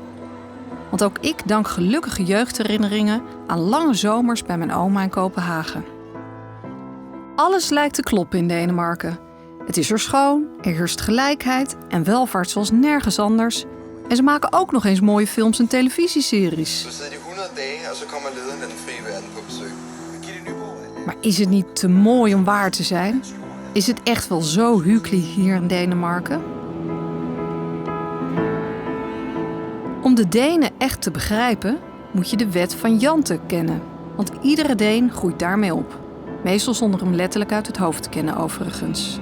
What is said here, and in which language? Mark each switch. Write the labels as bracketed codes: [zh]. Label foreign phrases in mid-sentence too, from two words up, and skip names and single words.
[nl] Want ook ik dank gelukkige jeugdherinneringen aan lange zomers bij mijn oma in Kopenhagen. Alles lijkt te kloppen in Denemarken. Het is er schoon, er heerst gelijkheid en welvaart zoals nergens anders. En ze maken ook nog eens mooie films en televisieseries. [da] Så sidder de 100 dagen, og så kommer lederen af den frie verden på besøg. [nl] Maar is het niet te mooi om waar te zijn? Is het echt wel zo hyggelig hier in Denemarken? Om de Denen echt te begrijpen, moet je de wet van Jante kennen. Want iedere Deen groeit daarmee op. Meestal zonder hem letterlijk uit het hoofd te kennen overigens.